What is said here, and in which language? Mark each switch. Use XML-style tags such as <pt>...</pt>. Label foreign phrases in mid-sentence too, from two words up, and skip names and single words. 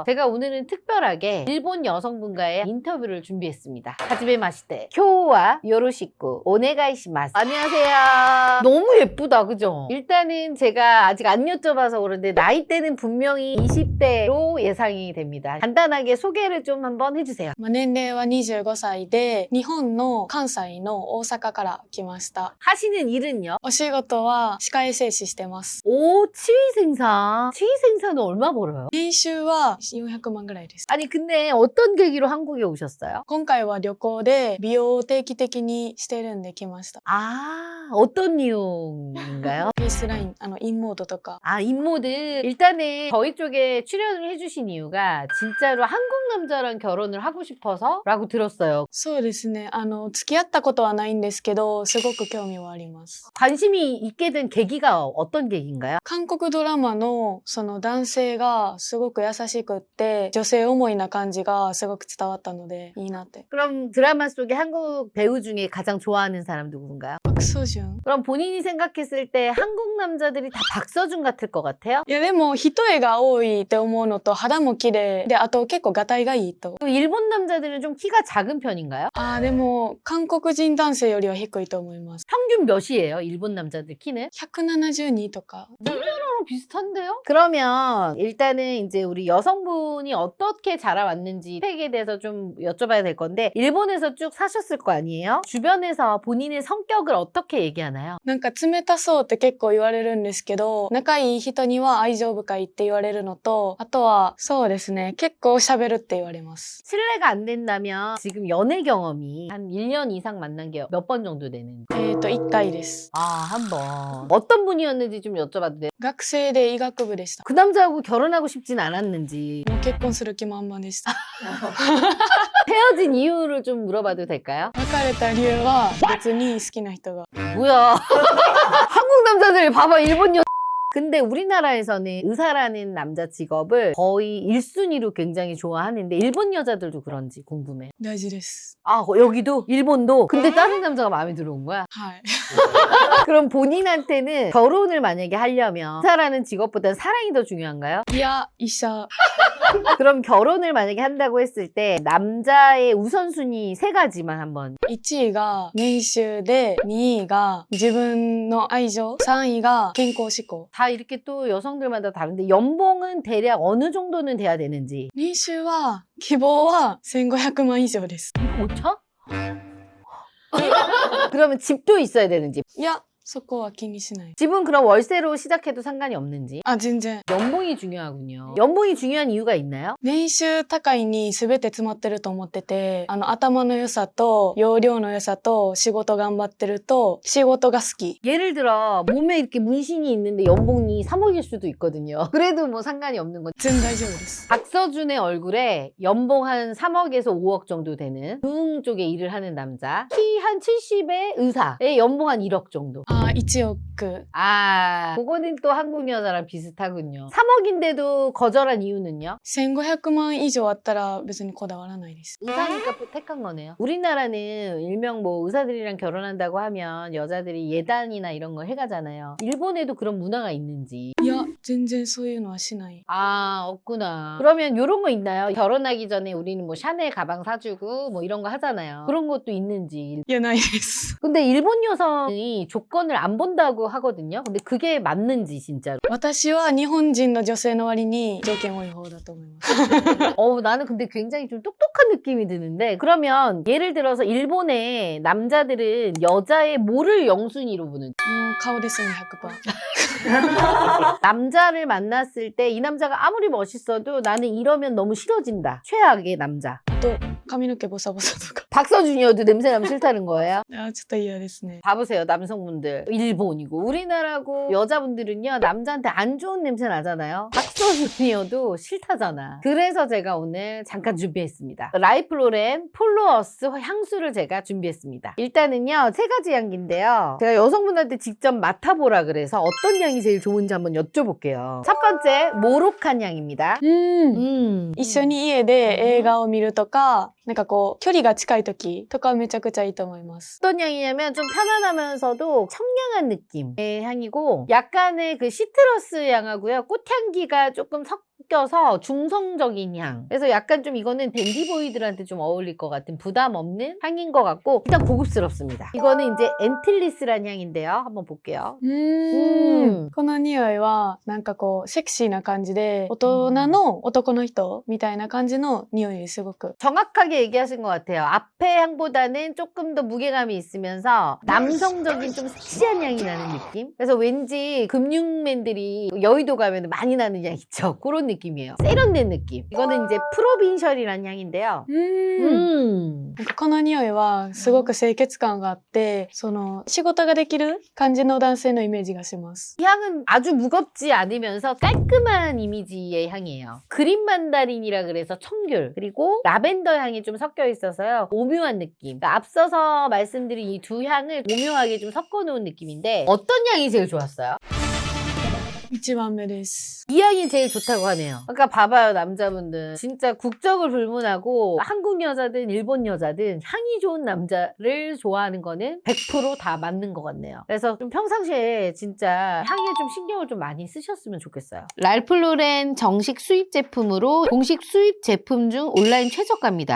<ko>제가 오늘은 특별하게 일본 여성분과의 인터뷰를 준비했습니다.</ko> <ja>はじめまして 今日は よろしく お願いします.</ja> <ko>안녕하세요. 너무 예쁘다, 그죠? 일단은 제가 아직 안 여쭤봐서 그런데 나이대는 분명히 20대로 예상이 됩니다. 간단하게 소개를 좀 한번 해주세요.</ko> <ja>年齢は25歳で、日本の関西の大阪から来ました。</ja> <ko>하시는 일은요?</ko> <ja>お仕事は歯科衛生士してます。</ja> <ko>오, 치위생사. 치위생사는 얼마 벌어요?</ko> <ja>年収は400万ぐらいです。</ja> <ko>아니 근데 어떤 계기로 한국에 오셨어요?</ko> <ja>今回は旅行で美容を定期的にしてるんで来ました。</ja> <ko>아, 어떤 이유인가요?</ko> <ja>フェイスライン、インモードとか。</ja> <ko>아, 인모들. 일단은 저희 쪽에 출연을 해주신 이유가 진짜로 한국 남자랑 결혼을 하고 싶어서 라고 들었어요.</ko> <ja>そうですね。付き合ったことはないんですけど、すごく興味はあります。</ja> <ko>관심이 있게 된 계기가 어떤 계기인가요?</ko> <ja>韓国ドラマのその男性がすごく優しくって、女性思いな感じがすごく伝わったので、いいなって。</ja> <ko>그럼 드라마 속에 한국 배우 중에 가장 좋아하는 사람 누군가요?</ko> <ja>パクソジュン。</ja> <ko>그럼 본인이 생각했을 때 한국 남자들이 다 박서준 같을 것 같아요?</ko> <ja>いやでも一重が多いって思うのと肌も綺麗であと結構ガタイがいいと。</ja> <ko>그럼 일본 남자들은 좀 키가 작은 편인가요?</ko> <ja>でも韓国人男性よりは低いと思います。</ja> <ko>평균 몇이에요? 일본 남자들 키는?</ko> <ja>172 とか。</ja> <ko>우리나라랑 비슷한데요? 그러면 일단은 이제 우리 여성분이 어떻게 자라왔는지 스펙에 대해서 좀 여쭤봐야 될 건데 일본에서 쭉 사셨을 거 아니에요? 주변에서 본인의 성격을 어떻게 얘기하나요?</ko> <ja>なんか冷たそうって結構言われるんですけど、仲いい人には愛情深いって言われるのと、あとはそうですね、結構喋るって言われます。</ja> <ko>실례가 안 된다면 지금 연애 경험이 한 1년 이상 만난 게 몇 번 정도 되는지?</ko> <ja>1 回です。</ja> <ko>아, 한 번. 어떤 분이었는지 좀 여쭤봐도 돼요?</ko> <ja>学生で医学部でした。</ja> <ko>그 남자하고 결혼하고 싶진 않았는지</ko> <ja>もう結婚する気満々でした。</ja> <ko>헤어진 이유를 좀 물어봐도 될까요?</ko> <ja>別れた理由は別に好きな人が。</ja> <ko>뭐야. 한국 남자들 봐봐, 일본 여 근데 우리나라에서는 의사라는 남자 직업을 거의 1순위로 굉장히 좋아하는데 일본 여자들도 그런지 궁금해.</ko> <ja>大事です。</ja> <ko>아, 여기도? 일본도? 근데 다른 남자가 마음에 들어온 거야?</ko> <ja>はい。</ja> <ko>그럼 본인한테는 결혼을 만약에 하려면 의사라는 직업보다 사랑이 더 중요한가요?</ko> <ja>いや、医者。</ja> <ko>그럼 결혼을 만약에 한다고 했을 때 남자의 우선순위 3가지만 한번.</ko> <ja>1 位が年収で、2位が自分の愛情、3位が健康志向。</ja> <ko>다 이렇게 또 여성들마다 다른데 연봉은 대략 어느 정도는 돼야 되는지.</ko> <ja>年収は、希望は1500万以上です。</ja> <ko>5천? 그러면 집도 있어야 되는지.</ko> <ja>いや、そこは気にしない。</ja> <ko>집은 그럼 월세로 시작해도 상관이 없는지.</ko> <ja>全然。</ja> <ko>연봉이 중요하군요. 연봉이 중요한 이유가 있나요?</ko> <ja>年収高いに全て詰まってると思ってて、頭の良さと、容量の良さと、仕事頑張ってると、仕事が好き。</ja> <ko>예를 들어 몸에 이렇게 문신이 있는데 연봉이 3억일 수도 있거든요. 그래도 뭐 상관이 없는 거죠.</ko> <ja>全然大丈夫です。</ja> <ko>박서준의 얼굴에 연봉 한 3억에서 5억 정도 되는 중 쪽에 일을 하는 남자. 키 한 70의 의사의 연봉 한 1억 정도.</ko> <ja>1億。</ja> <ko>아, 그거는 또 한국 여자랑 비슷하군요. 3억인데도 거절한 이유는요?</ko> <ja>1500 万以上あったら別にこだわらないです。</ja> <ko>의사니까 또 택한 거네요. 우리나라는 일명 뭐 의사들이랑 결혼한다고 하면 여자들이 예단이나 이런 거 해가잖아요. 일본에도 그런 문화가 있는지.</ko> <ja>いや、全然そういうのはしない。</ja> <ko>아, 없구나. 그러면 이런 거 있나요? 결혼하기 전에 우리는 뭐 샤넬 가방 사주고 뭐 이런 거 하잖아요. 그런 것도 있는지.</ko> <ja>いや、ないです。</ja> <ko>근데 일본 여성이 조건을 안 본다고 하거든요. 근데 그게 맞는지 진짜로.</ko> <ja>私は日本人の女性の割に条件多い方だと思います。</ja> <ko>나는 근데 굉장히 좀 똑똑한 느낌이 드는데 그러면 예를 들어서 일본의 남자들은 여자의 뭐를 영순위로 보는지</ko> <ja>もう顔ですね、100%。</ja> <ko>남자를 만났을 때 이 남자가 아무리 멋있어도 나는 이러면 너무 싫어진다. 최악의 남자.</ko> <ja>と髪の毛ボサボサとか。</ja> <ko>박서준이어도 냄새 나면 싫다는 거예요?</ko> <ja>ちょっと嫌ですね。</ja> <ko>봐보세요, 남성분들. 일본이고 우리나라고 여자분들은요, 남자한테 안 좋은 냄새 나잖아요. 박서준이어도 싫다잖아. 그래서 제가 오늘 잠깐 준비했습니다. 라이프로렌 폴로어스 향수를 제가 준비했습니다. 일단은요, 3가지 향기인데요. 제가 여성분한테 직접 맡아보라 그래서 어떤 향이 제일 좋은지 한번 여쭤볼게요. 첫 번째, 모로칸 향입니다.</ko> <ja>一緒に家で映画を見るとか、なんかこう、距離が近い時とかめちゃくちゃいいと思います。</ja> <ko>어떤 향이냐면 좀 편안하면서도 청량한 느낌의 향이고 약간의 그 시트러스 향하고요. 꽃향기가 조금 섞여서 중성적인 향. 그래서 약간 좀 이거는 댄디보이들한테 좀 어울릴 것 같은 부담 없는 향인 것 같고 일단 고급스럽습니다. 이거는 이제 엔틸리스란 향인데요. 한번 볼게요.</ko> <ja>この匂いは、なんかこう、セクシーな感じで、大人の男の人みたいな感じの匂いですごく。</ja> <ko>정확하게 얘기하신 것 같아요. 앞에 향보다는 조금 더 무게감이 있으면서 남성적인 좀 섹시한 향이 나는 느낌? 그래서 왠지 금융맨들이 여의도 가면 많이 나는 향 있죠? 그런 느낌이에요. 세련된 느낌. 이거는 이제 프로빈셜이라는 향인데요.</ko> <ja>なんかこの匂いはすごく清潔感があって、その仕事ができる感じの男性のイメージがします。</ja> <ko>이 향은 아주 무겁지 않으면서 깔끔한 이미지의 향이에요. 그린 만다린이라 그래서 청귤 그리고 라벤더 향이 좀 섞여 있어서요. 오묘한 느낌. 그러니까 앞서서 말씀드린 이 두 향을 오묘하게 좀 섞어 놓은 느낌인데 어떤 향이 제일 좋았어요?</ko> <ja>1 番目です。</ja> <ko>이 향이 제일 좋다고 하네요. 그러니까 봐봐요, 남자분들. 진짜 국적을 불문하고 한국 여자든 일본 여자든 향이 좋은 남자를 좋아하는 거는 100% 다 맞는 것 같네요. 그래서 좀 평상시에 진짜 향에 좀 신경을 좀 많이 쓰셨으면 좋겠어요. 랄프로렌 정식 수입 제품으로 공식 수입 제품 중 온라인 최저가입니다.</ko>